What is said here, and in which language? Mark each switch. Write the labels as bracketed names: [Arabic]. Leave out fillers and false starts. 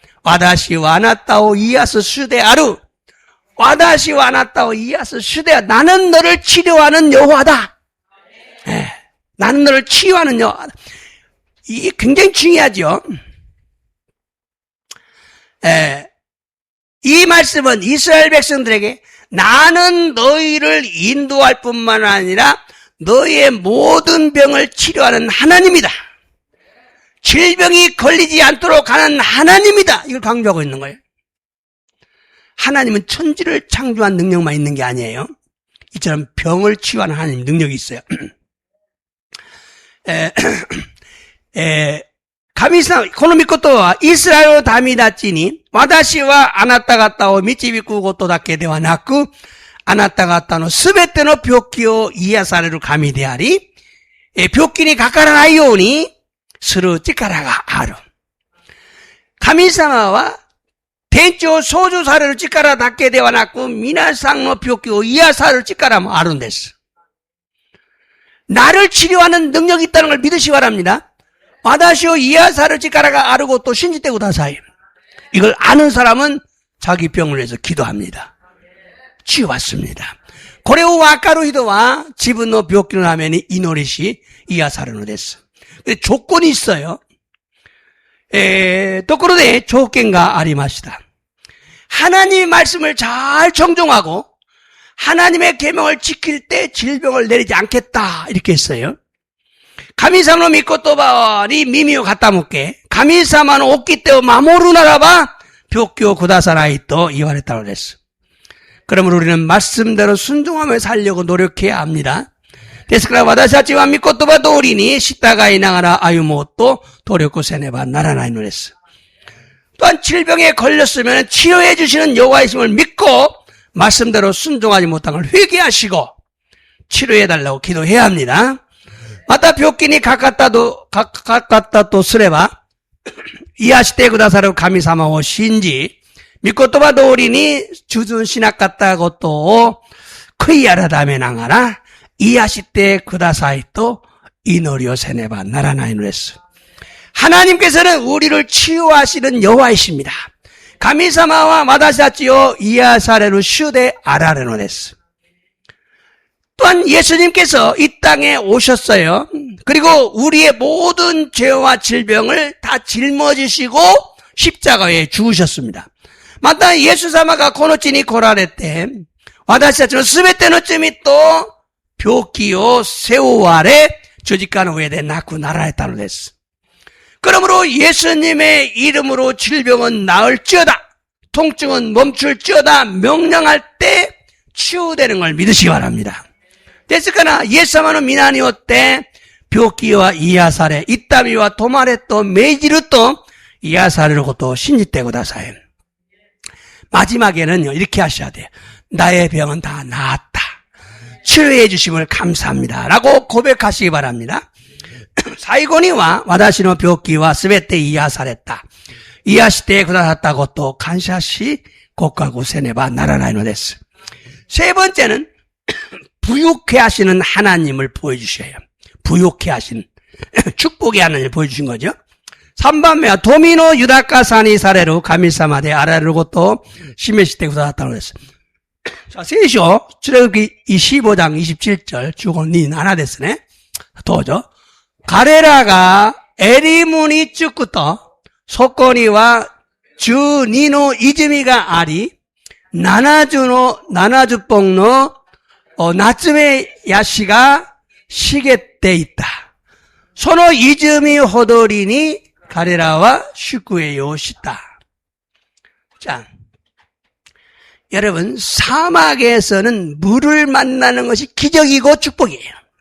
[Japanese] 私はあなたを癒す主である。私はあなたを癒す主である。 [Korean] 나는 너를 치료하는 여호와다. 나는 너를 치유하는 여호와다. 이게 굉장히 중요하죠. 이 말씀은 이스라엘 백성들에게 나는 너희를 인도할 뿐만 아니라 너희의 모든 병을 치료하는 하나님이다. 질병이 걸리지 않도록 하는 하나님이다. 이걸 강조하고 있는 거예요. 하나님은 천지를 창조한 능력만 있는 게 아니에요. 이처럼 병을 치유하는 하나님 능력이 있어요. [Japanese] 神様、この御言葉はイスラエルの民たちに、私はあなた方を導くことだけではなく、あなた方のすべての病気を癒される神であり、病気にかからないようにする力がある。神様は、天地を創造される力だけではなく、皆さんの病気を癒される力もあるんです。 [Korean] 나를 치료하는 능력이 있다는 걸 믿으시기 바랍니다. [Japanese] 私を癒される力があることを信じてください. [Korean] 이걸 아는 사람은 자기 병을 위해서 기도합니다. 치유받습니다. [Japanese] これをわかる人は自分の病気のために祈りし癒されるのです. [Korean] 근데 조건이 있어요. [Japanese] ところで条件がありました. [Korean] 하나님의 말씀을 잘 정종하고 하나님의 계명을 지킬 때 질병을 내리지 않겠다 이렇게 했어요. [Japanese] 神様の御言葉に耳を傾け、神様の掟を守るならば病気を下さないと言われたのです. [Korean] 그러므로 우리는 말씀대로 순종하며 살려고 노력해야 합니다. [Japanese] ですから私たちは御言葉通りに従いながら歩もうと努力せねばならないのです. [Korean] 또한 질병에 걸렸으면 치료해 주시는 여호와의 힘을 믿고 말씀대로 순종하지 못한 걸 회개하시고 치료해달라고 기도해야 합니다. [Japanese] 마타病気にかかったとすれば、癒してくださる神様を信じ、御言葉通りに従順しなかったことを悔い改めながら、癒してくださいと祈りをせねばならないのです。 [Korean] 하나님께서는 우리를 치유하시는 여호와이십니다. [Japanese] 神様は私たちを癒される主であられるのです。 [Korean] 또한 예수님께서 이 땅에 오셨어요. 그리고 우리의 모든 죄와 질병을 다 짊어지시고 십자가에 죽으셨습니다. [Japanese] またイエス様がこの地に来られて、私たちのすべての罪と病気を背負われ、十字架の上で亡くなられたのです。 [Korean] 그러므로 예수님의 이름으로 질병은 나을지어다, 통증은 멈출지어다 명령할 때 치유되는 걸 믿으시기 바랍니다. [Japanese] ですからイエス様の皆によって病気は癒され、痛みは止まれと命じると癒されることを信じてください。 [Korean] 마지막에는요, 이렇게 하셔야 돼요. 나의 병은 다 나았다. 치료해 주심을 감사합니다. 라고 고백하시기 바랍니다. [Japanese] 最後には私の病気はすべて癒された。癒してくださったことを感謝し告白せねばならないのです。 [Korean] 세 번째는 부욕해 하시는 하나님을 보여주셔야 해요. 부욕해 하시는 축복의 하나님을 보여주신 거죠. [Japanese] 3番目は富の豊かさにされる神様であられることを示してくださったのです。 자, 聖書、出エジプト記 [Korean] 25장 27절, [Japanese] 15ですね。どうぞ。彼らがエリムに着くと、そこには12の泉があり、70本の夏目ヤシが茂っていた。その泉ほどりに彼らは宿営をした。 [Korean] 자, 여러분, 사막에서는 물을 만나는 것이 기적이고 축복이에요.